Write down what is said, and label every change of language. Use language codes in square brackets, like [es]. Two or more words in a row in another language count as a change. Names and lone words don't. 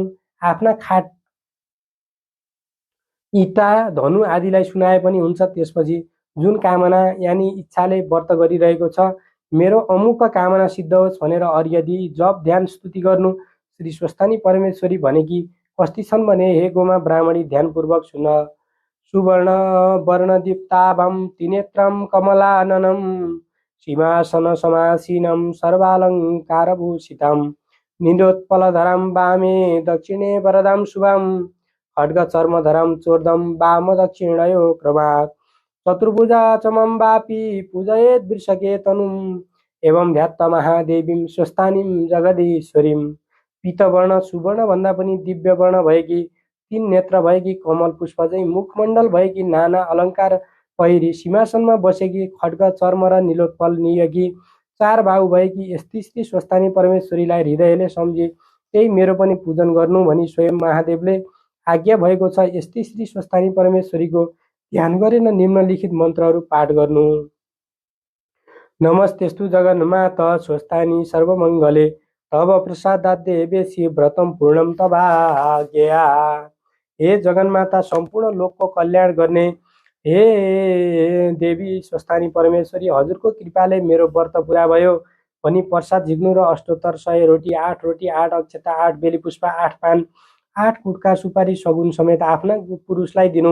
[ne] आफ्ना खाट, इँटा, धनु आदिलाई सुनाए पनि हुन्छ। त्यसपछि जुन कामना यानि इच्छाले व्रत गरिरहेको छ, मेरो अमुक कामना सिद्ध होस् भनेर अर्घ्य दिई जप ध्यान स्तुति गर्नु। श्री स्वस्थानी परमेश्वरी भनेकी कस्ती छन् भने, हे गोमा ब्राह्मणी, ध्यानपूर्वक सुन। [sa] सुवर्ण वर्णदीप्ताभं त्रिनेत्रं कमलाननं सिंहासन समासीनं सर्वालङ्कारभूषितं नीलोत्पलधरं वामे दक्षिणे वरदं शुभं खड्गचर्मधरं चोर्दं वाम दक्षिणयो क्रमात् चतुर्भुजा चमं वापि पूजयेद् वृषके तनुम् एवं ध्यात्त महादेवीं स्वस्थानीं जगदीश्वरीं। [ne] पीतवर्ण सुवर्ण भन्दा पनि दिव्य वर्ण भएकी, 3 नेत्र भएकी, कमल पुष्प चाहिँ मुखमण्डल भएकी, नाना अलङ्कार पहिरी सिंहासनमा बसेकी, खड्ग चर्म र नीलोत्पल नियकी, 4 बाहु भएकी यस्ती श्री स्वस्थानी परमेश्वरीलाई हृदयले सम्झी त्यही मेरो पनि पूजन गर्नु भनी स्वयं महादेवले आज्ञा भएको छ। यस्तै श्री स्वस्थानी परमेश्वरीको ध्यान गरेर निम्नलिखित मन्त्रहरू पाठ गर्नु। [sa] नमस्तेस्तु जगन्माता स्वस्थानी सर्वमङ्गले तव प्रसादात् देवेशी व्रतं पूर्णं तवाज्ञया। [ne] हे जगन्माता सम्पूर्ण लोकको कल्याण गर्ने हे देवी स्वस्थानी परमेश्वरी, हजुरको कृपाले मेरो व्रत पुरा भयो भनी प्रसाद झिक्नु र अष्टोत्तर 100 रोटी 8 रोटी 8 अक्षता 8 बेली पुष्प 8 पान 8 कुटका सुपारी सगुन समेत आफ्ना पुरुषलाई दिनु।